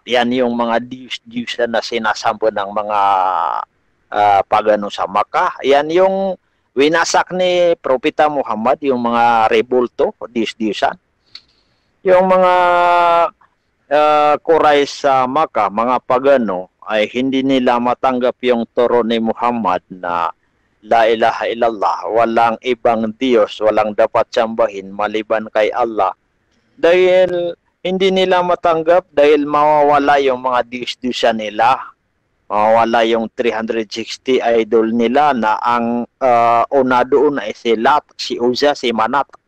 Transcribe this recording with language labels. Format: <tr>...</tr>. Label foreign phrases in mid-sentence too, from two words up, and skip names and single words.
<tl>Yan yung mga Diyos na sinasamba ng mga pagano sa Makkah. Yan yung winasak ni Propeta Muhammad, yung mga rebulto, Diyos-Diyosan. Yung mga Quraysh sa Makkah, mga pagano, ay hindi nila matanggap yung turo ni Muhammad na</tl> <ar>لا إله إلا الله,</ar> <tl>walang ibang Diyos, walang dapat sambahin maliban kay Allah. Dahil hindi nila matanggap, dahil mawawala yung mga Diyos-Diyosan nila. Mawawala yung 360 idol nila na ang una doon ay si Lat, si Uzza, si Manat.</tl>